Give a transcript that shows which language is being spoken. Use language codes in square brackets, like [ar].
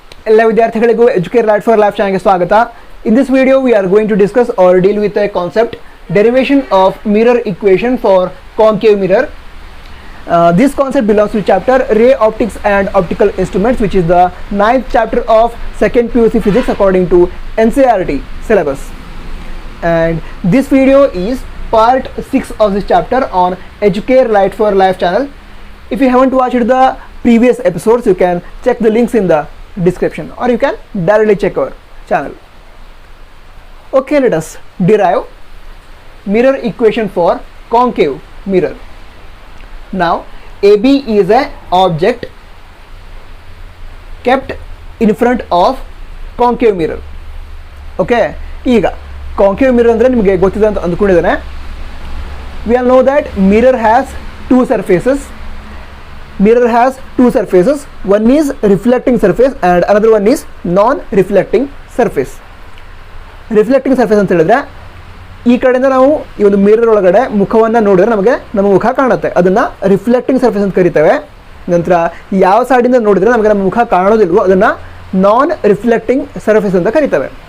[kn] ಎಲ್ಲ ವಿದ್ಯಾರ್ಥಿಗಳಿಗೂ Educare light for life ಚಾನಲ್ಗೆ ಸ್ವಾಗತ. [en] In this video we are going to discuss or deal with a concept, derivation of mirror equation for concave mirror. This concept belongs to chapter Ray Optics and Optical Instruments, which is the 9th chapter of 2nd PUC Physics according to NCERT syllabus. And this video is part 6 of this chapter on Educare Light for Life channel. If you haven't watched the previous episodes, you can check the links in the description, or you can directly check our channel. Okay, let us derive mirror equation for concave mirror. Now AB is a object kept in front of concave mirror. [kn] Okay, ಈಗ concave mirror ಅಂದರೆ ನಿಮಗೆ ಗೊತ್ತಿದೆ ಅಂತ ಅಂದ್ಕೊಂಡಿದ್ದೇನೆ. [en] We all know that mirror has two surfaces. Mirror has two surfaces. One is reflecting surface and another one is non-reflecting surface. [kn] Reflecting surface ಅಂತ ಹೇಳಿದ್ರೆ ಈ ಕಡೆಯಿಂದ ನಾವು ಈ ಒಂದು ಮಿರರ್ ಒಳಗಡೆ ಮುಖವನ್ನು ನೋಡಿದ್ರೆ ನಮಗೆ ನಮ್ಮ ಮುಖ ಕಾಣುತ್ತೆ, ಅದನ್ನು ರಿಫ್ಲೆಕ್ಟಿಂಗ್ ಸರ್ಫೇಸ್ ಅಂತ ಕರಿತೇವೆ. ನಂತರ ಯಾವ ಸೈಡಿಂದ ನೋಡಿದ್ರೆ ನಮಗೆ ನಮ್ಮ ಮುಖ ಕಾಣೋದಿಲ್ವೋ ಅದನ್ನು ನಾನ್ ರಿಫ್ಲೆಕ್ಟಿಂಗ್ ಸರ್ಫೇಸ್ ಅಂತ ಕರಿತೇವೆ.